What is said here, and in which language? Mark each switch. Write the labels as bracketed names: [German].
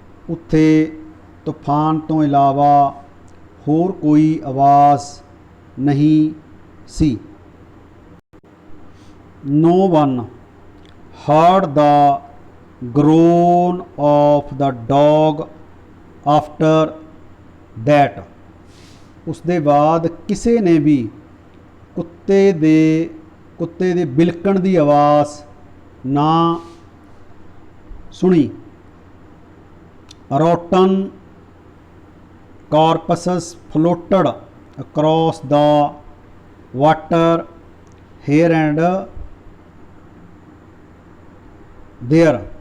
[Punjabi] ਉੱਥੇ ਤੂਫਾਨ ਤੋਂ ਇਲਾਵਾ ਹੋਰ ਕੋਈ ਆਵਾਜ਼ ਨਹੀਂ ਸੀ। [English] No one heard the groan of the dog after that। [Punjabi] ਉਸ ਦੇ ਬਾਅਦ ਕਿਸੇ ਨੇ ਵੀ ਕੁੱਤੇ ਦੇ ਬਿਲਕਣ ਦੀ ਆਵਾਜ਼ ਨਾ ਸੁਣੀ। [English] Rotten corpses floated across the water here and there।